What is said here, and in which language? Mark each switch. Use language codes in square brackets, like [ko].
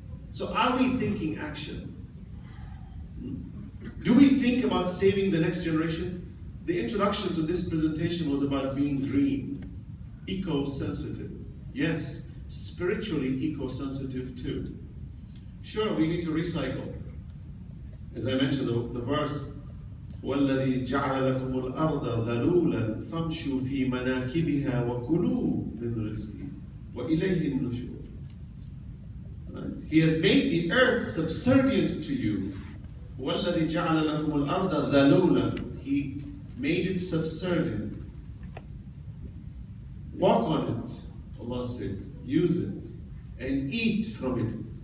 [en] So are we thinking action? Do we think about saving the next generation? The introduction to this presentation was about being green, eco-sensitive. Yes, spiritually eco-sensitive too. Sure, we need to recycle. As I mentioned, the verse, [ar] وَالَّذِي جَعَلَ لَكُمُ الْأَرْضَ ذَلُولًا فَامْشُوا فِي مَنَاكِبِهَا وَكُلُوا مِنْ رِزْقِهِ وَإِلَيْهِ النُّشُورُ. [en] Right? He has made the earth subservient to you. [ar] وَالَّذِي جَعَلَ لَكُمُ الْأَرْضَ ذَلُولًا. [en] He made it subservient. Walk on it, Allah says. Use it. And eat from it.